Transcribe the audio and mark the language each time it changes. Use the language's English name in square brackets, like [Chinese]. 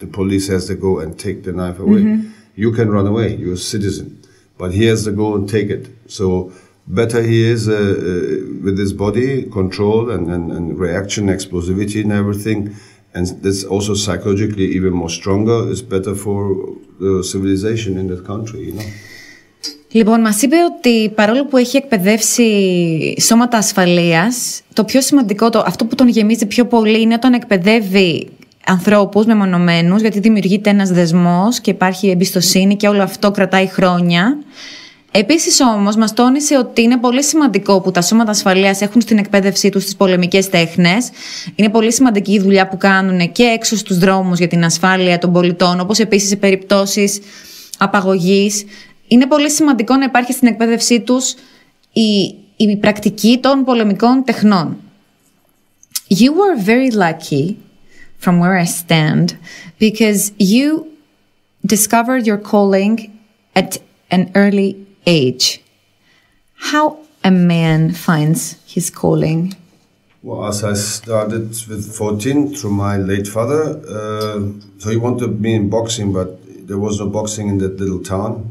[English] The police has to go and take the knife away. You can run away, you're a citizen. But he has to go and take it. So better he is with his body, control and reaction, explosivity and everything. And this also psychologically even more stronger, is better for the civilization in that country, [Greek] Λοιπόν, μας είπε ότι παρόλο που έχει εκπαιδεύσει σώματα ασφαλείας, το πιο σημαντικό, αυτό που τον γεμίζει πιο πολύ είναι όταν εκπαιδεύει ανθρώπους μεμονωμένους, γιατί δημιουργείται ένας δεσμός και υπάρχει εμπιστοσύνη και όλο αυτό κρατάει χρόνια. Επίσης όμως μας τόνισε ότι είναι πολύ σημαντικό που τα σώματα ασφαλείας έχουν στην εκπαίδευσή τους τις πολεμικές τέχνες. Είναι πολύ σημαντική η δουλειά που κάνουν και έξω στους δρόμους για την ασφάλεια των πολιτών, όπως επίσης σε περιπτώσεις απαγωγής. Είναι πολύ σημαντικό να υπάρχει στην εκπαίδευσή τους η πρακτική των πολεμικών τεχνών. [English] You were very lucky from where I stand because you discovered your calling at an early age. How a man finds his calling? Well, as I started with 14 through my late father, so he wanted me in boxing, but there was no boxing in that little town.